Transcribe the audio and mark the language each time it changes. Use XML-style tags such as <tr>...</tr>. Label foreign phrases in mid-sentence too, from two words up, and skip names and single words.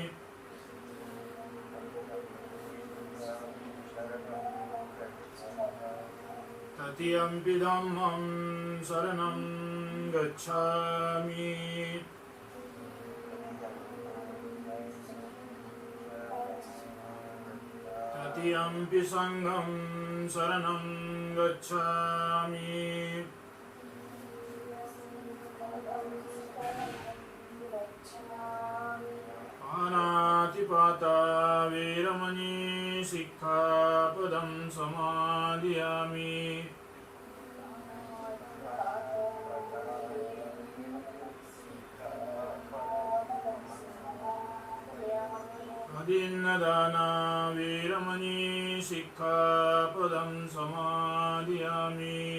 <pi>तृतीयंपि धम्मं शरणं गच्छामि। तृतीयंपि संघं शरणं गच्छामि। पानातिपाता वीरमणि सिक्खापदं समादयामि। अदिन्नदाना वीरमणि सिक्खापदं समादयामि।</pi>